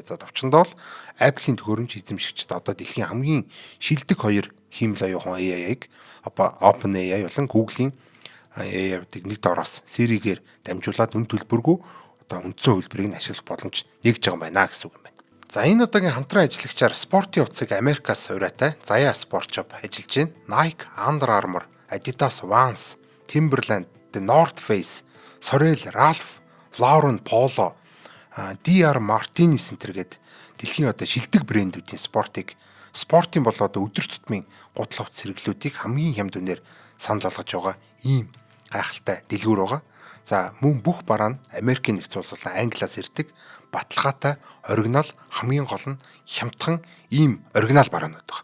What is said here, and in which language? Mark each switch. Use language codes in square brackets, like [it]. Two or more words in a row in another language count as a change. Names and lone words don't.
[mn] За товчондоо бол Apple-ийн төхөөрөмж эзэмшигчд одоо дэлхийн хамгийн шилдэг хоёр хиймэл оюухан AI-г OpenAI болон Google-ийн AI-ыг нэг дороос Siri-гээр дамжуулаад үн төлбөргүй одоо үндсэн хөлбөрийг ашиглах боломж нэгж байгаа юм байна гэсэн үг юм байна. За энэ удаагийн хамтран ажиллагчаар спортын утсыг Америкаас ураатай Zaya Sport Shop ажиллаж байна. Nike, Under Armour, Adidas, Vans, Timberland, The North Face, Sorel, Ralph Lauren, Polo, DR Martinez энтергээд дэлхийн одоо шилдэг брэндүүдийн спортын болоод өдөр тутмын гутал хувцас хэрэглүүдийг хамгийн хямд үнээр санал болгож байгаа ийм гайхалтай дэлгүүр байгаа. За мөн бүх бараа нь Америкийн нэгдсэн улс болон Англиас ирдэг баталгаатай оригинал хамгийн гол нь хямдхан ийм оригинал бараанууд байгаа.